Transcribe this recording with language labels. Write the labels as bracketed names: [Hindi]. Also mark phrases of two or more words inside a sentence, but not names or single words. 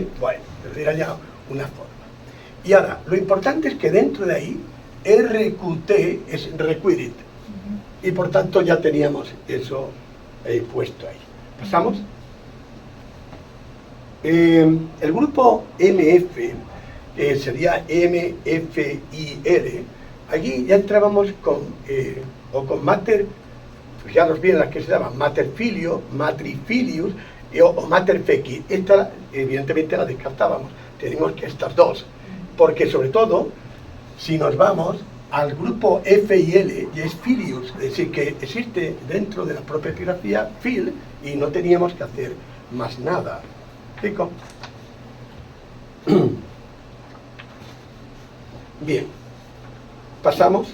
[Spanish] Bueno, pero era ya una forma. Y ahora, lo importante es que dentro de ahí, RQT es required, y por tanto ya teníamos eso puesto ahí. ¿Pasamos? El grupo MF, sería MFIR, aquí ya entrábamos con mater, fijaros bien las que se llaman [Latin] mater filio, [Spanish] matrifilius o [Latin] mater feci. [Spanish] Esta evidentemente la descartábamos, tenemos que estas dos, porque sobre todo si nos vamos al grupo F y L, y es filius, es decir, que existe dentro de la propia epigrafía fil y no teníamos que hacer más nada. ¿Explico? Bien, pasamos.